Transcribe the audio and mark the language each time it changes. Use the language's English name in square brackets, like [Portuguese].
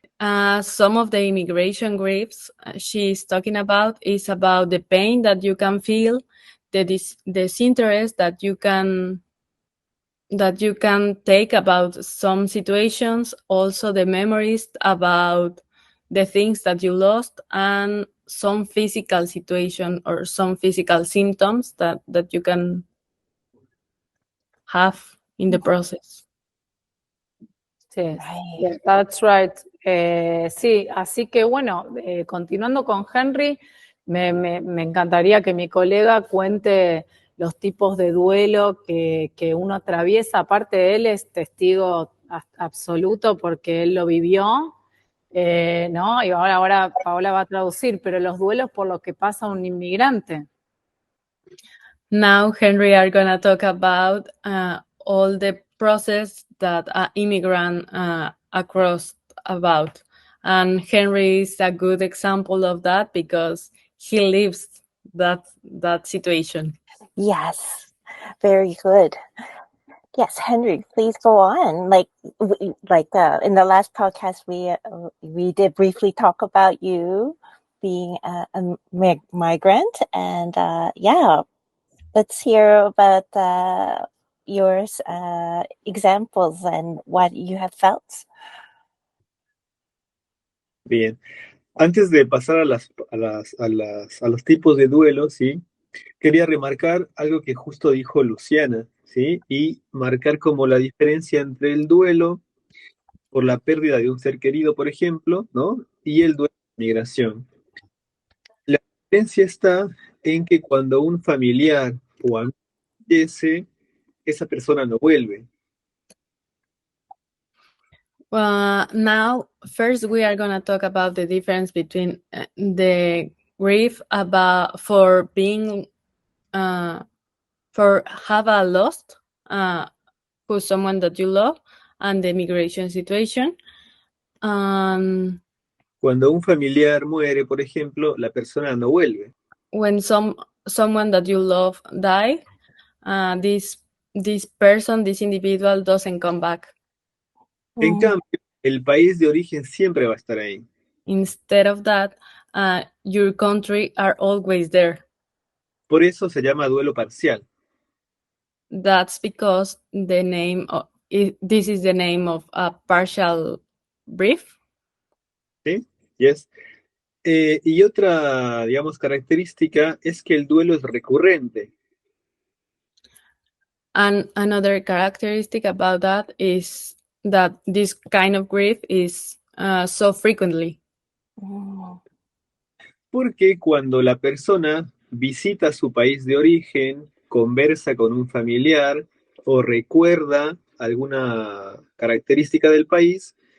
[English] Some of the immigration griefs she's talking about is about the pain that you can feel, the disinterest that you can take about some situations, also the memories about the things that you lost, and some physical situation or some physical symptoms that you can have in the process. Sí, right. That's right. [Spanish] Sí, así que bueno, continuando con Henry, me encantaría que mi colega cuente los tipos de duelo que uno atraviesa. Aparte, él es testigo absoluto porque él lo vivió, ¿no? Y ahora Paola va a traducir, pero los duelos por los que pasa un inmigrante. [English] Now, Henry are going to talk about all the process that an immigrant across about. And Henry is a good example of that because he lives that situation. Yes, very good. Yes, Henry, please go on. Like in the last podcast, we did briefly talk about you being a migrant, and yeah, let's hear about your examples and what you have felt. [Spanish] Bien. Antes de pasar a los tipos de duelo, ¿sí?, quería remarcar algo que justo dijo Luciana, ¿sí?, y marcar como la diferencia entre el duelo por la pérdida de un ser querido, por ejemplo, ¿no?, y el duelo de migración. La diferencia está en que cuando un familiar o amigo fallece, esa persona no vuelve. [English] Now, first we are going to talk about the difference between the grief for being for have a lost who's someone that you love, and the migration situation. [Spanish] Cuando un familiar muere, por ejemplo, la persona no vuelve. [English] When someone that you love die, this person, this individual doesn't come back. [Spanish] En cambio, el país de origen siempre va a estar ahí. [English] Instead of that, your country are always there. [Spanish] Por eso se llama duelo parcial. [English] That's because the name of this is the name of a partial grief. [Spanish] ¿Sí? [English] Yes. [Spanish] Y otra, digamos, característica es que el duelo es recurrente. [English] And another characteristic about that is that this kind of grief is so frequently. [Spanish] Porque cuando la persona visita su país de origen, conversa con un familiar o recuerda alguna característica del país,